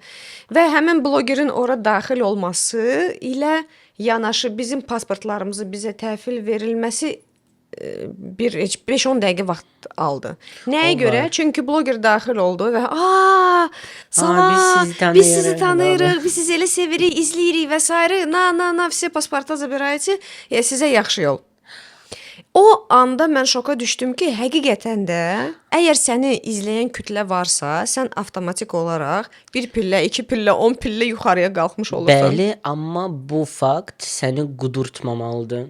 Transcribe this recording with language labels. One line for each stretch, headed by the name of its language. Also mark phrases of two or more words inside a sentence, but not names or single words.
Azerbaijani: Və həmin blogerin ora daxil olması ilə yanaşı bizim pasportlarımızı bizə təhvil verilməsi bir 5-10 dəqiqə vaxt aldı. Nəyə O görə? var. Çünki bloger daxil oldu və biz sizi biz sizi tanıyırıq, tanıyırıq, biz sizi elə sevirik, izləyirik və s.
Russian: Na, все паспорта забирайте,
Azerbaijani: sizə yaxşı yol. O anda mən şoka düşdüm ki, həqiqətən də əgər səni izləyən kütlə varsa, sən avtomatik olaraq 1 pillə, 2 pillə, 10 pillə yuxarıya qalxmış olursan. Bəli, amma bu fakt səni qudurtmamalıdır.